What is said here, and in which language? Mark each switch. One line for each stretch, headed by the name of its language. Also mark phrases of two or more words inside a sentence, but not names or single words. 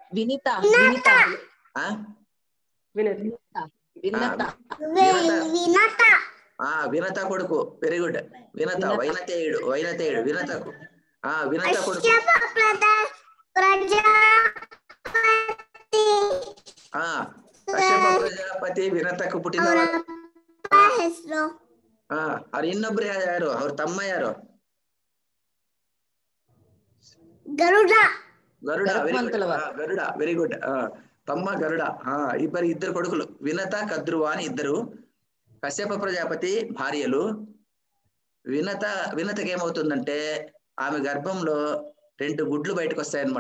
Telugu: వినత కొడుకు.
English: very good.
Telugu: వినత వైనతేయుడు వినతకు వినత కొడుకు. కశ్యప ప్రజాపతి వినతకు పుట్టిన
Kannada: ಅವ್ರ ಇನ್ನೊಬ್ರು ಯಾರು? ಅವ್ರ ತಮ್ಮ ಯಾರು? ಗರುಡ.
English: very good.
Telugu: తమ్మ గరుడ. ఇద్దరు కొడుకులు, వినత కద్రువ అని ఇద్దరు. కశ్యప ప్రజాపతి భార్యలు. వినతకి ఏమవుతుందంటే, ఆమె గర్భంలో 2 గుడ్లు బయటకు వస్తాయన్నమాట.